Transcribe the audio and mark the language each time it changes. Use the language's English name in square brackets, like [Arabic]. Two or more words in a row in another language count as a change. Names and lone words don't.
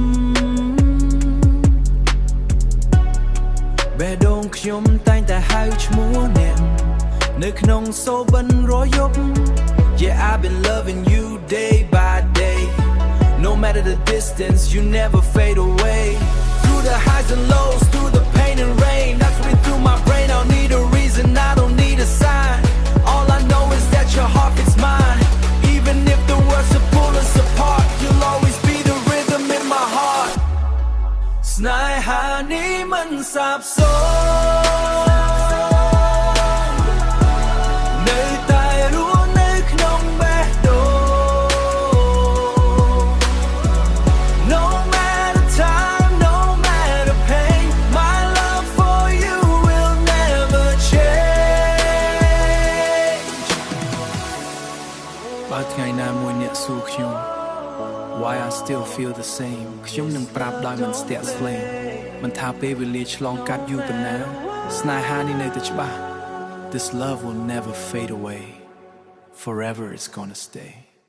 [Khmer] បេះដូងខ្ញុំតែងតែហៅឈ្មោះអ្នកនៅក្នុងសូបិនរយប់ [English] Yeah I've been loving you day by day No matter the distance you never fade away Through the highs and lows through the pain and rain That's running through my brain I don't need a reason I don't need a sign All I know is that your heart is mine Even if the words are pull us apart You'll always be the rhythm in my heart [Khmer] ស្នេហានេះមិនសាបសូន្យ នៅតែរួមនៅក្នុងបេះដូង [English] No matter time no matter pain my love for you will never [Khmer] change បើថ្ងៃណាមួយអ្នកសួរខ្ញុំ [English] Why I still feel the same [Khmer] ខ្ញុំនឹងប្រាប់ដោយមិនស្ទាក់ស្លេងមិនថាពេលវេលាឆ្លងកាត់យូរប៉ុណ្ណាស្នេហានេះនៅតែច្បាស់ [English] This love will never fade away Forever it's gonna stay